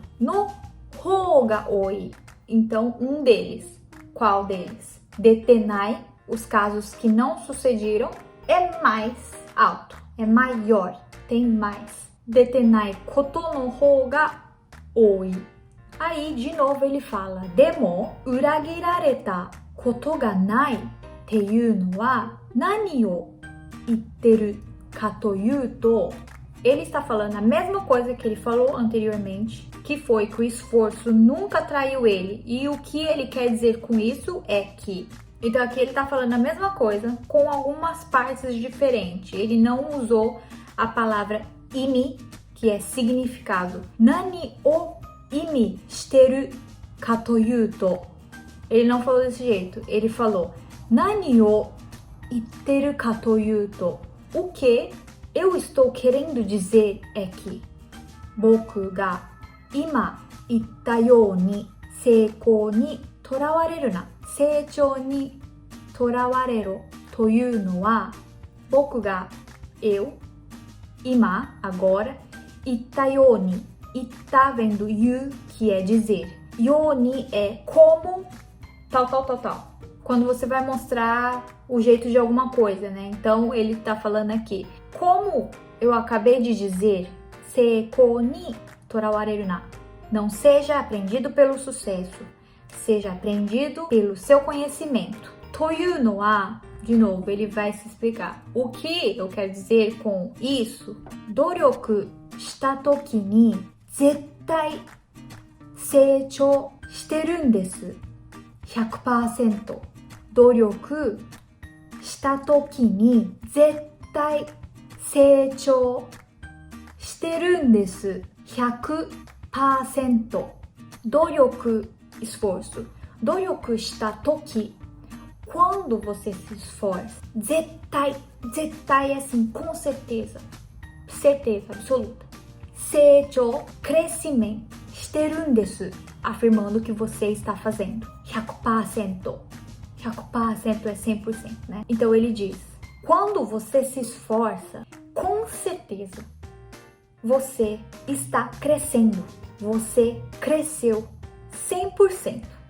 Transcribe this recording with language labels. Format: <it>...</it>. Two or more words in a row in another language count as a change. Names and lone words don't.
<ja>の方が多い.</ja> <pt>Então, um deles. Qual deles? Detenai, os casos que não sucederam, é mais alto, é maior, tem mais.</pt> <ja>出てないことの方が多い.</ja> <pt>Aí, de novo, ele fala, demo,</pt> <ja>裏切られたことがないっていうのは何を言ってるかというと.</ja> <pt>Ele está falando a mesma coisa que ele falou anteriormente, que foi que o esforço nunca traiu ele. E o que ele quer dizer com isso é que... Então, aqui ele está falando a mesma coisa, com algumas partes diferentes. Ele não usou a palavra imi, que é significado.</pt> <ja>何を意味してるかというと.</ja> <pt>Ele não falou desse jeito. Ele falou</pt> <ja>何を言ってるかというと.</ja> <pt>O que eu estou querendo dizer é que</pt> <ja>僕が今言ったように成功にとらわれるな成長にとらわれるというのは僕が eu ima agora 言ったように言った</ja> <pt>vem do you, que é dizer. Yoni é como tal. Quando você vai mostrar o jeito de alguma coisa, né? Então, ele tá falando aqui. Como eu acabei de dizer,</pt> <ja>成功にとらわれるな.</ja> <pt>Não seja aprendido pelo sucesso, seja aprendido pelo seu conhecimento.</pt> <ja>というのは,</ja> <pt>de novo, ele vai se explicar. O que eu quero dizer com isso?</pt> <ja>努力した時に絶対成長してるんです. 100%. 努力した時に絶対成長してるんです。100%。</ja> <pt>努力 esforço.</pt> <ja>努力した時</ja> <pt>quando você se esforça. 絶対 é assim, com certeza. Certeza absoluta. 成長 crescimento.</pt> <ja>してるんです</ja> <pt>afirmando que você está fazendo. 100%. 100% é 100%, né? Então ele diz, quando você se esforça, com certeza, você está crescendo. Você cresceu 100%.</pt>